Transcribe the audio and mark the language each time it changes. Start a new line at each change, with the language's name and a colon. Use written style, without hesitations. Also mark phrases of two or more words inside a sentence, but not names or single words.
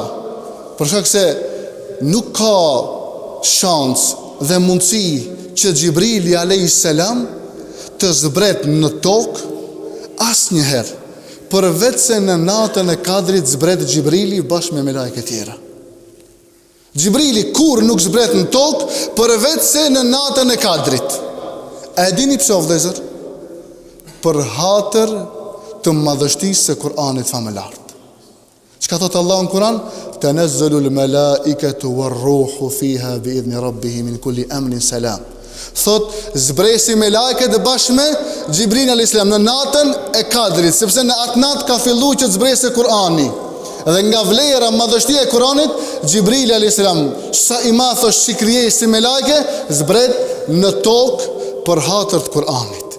Albanian: Për shkak se nuk ka shans dhe mundësi që Xhibrili
Arabic: عليه السلام
Albanian: të zbret në tokë asnjëherë, përveç se në natën e Kadrit zbret Xhibrili bashkë me melekët tjera. Xhibrili kur nuk zbret në tokë përveç se në natën e Kadrit. A e dini pse o vëllezër? Për hatër të madhështisë së Kur'anit famëlar. Çka thot Allah në Kur'an?
Arabic: تنزل الملائكة والروح فيها بإذن ربهم من كل أمر سلام.
Albanian: Thot zbresi me lajket dhe bashkë me Xhibrin
Arabic: عليه السلام
Albanian: në natën e Kadrit, sepse në atë natë ka filluar që të zbrese Kur'ani. Dhe nga vlera madhështia e Kur'anit, Xhibril
Arabic: عليه السلام
Albanian: sa I madh si krijesi me lajke, zbret në tokë për hatër të Kur'anit.